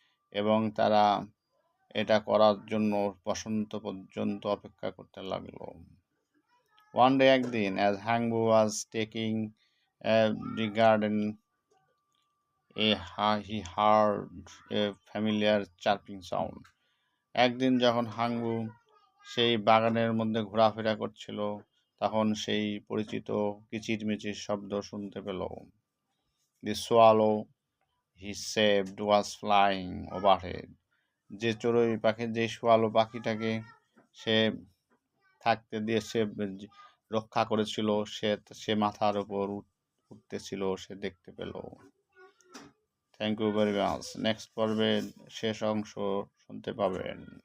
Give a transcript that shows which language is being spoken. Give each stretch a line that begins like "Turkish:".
Bangla: এবং তারা এটা করার জন্য বসন্ত পর্যন্ত অপেক্ষা করতে লাগলো।
English: One day একদিন, as Hangbu was taking the garden, he heard a familiar chirping sound.
Bangla: একদিন যখন হাংবু সেই বাগানের মধ্যে ঘোরাফেরা করছিল, তখন সেই পরিচিত কিচিরমিচির শব্দ শুনতে পেল।
English: The swallow he saved was flying overhead.
Bangla: যে চড়ুই পাখি, যে সোয়ালো পাখিটাকে সে থাকতে দিয়ে সে রক্ষা করেছিল, সে মাথার উপর উঠতেছিল, সে দেখতে পেল।
English: Thank you very much.
Bangla: Next পর্বে শেষ অংশ শুনতে পাবেন।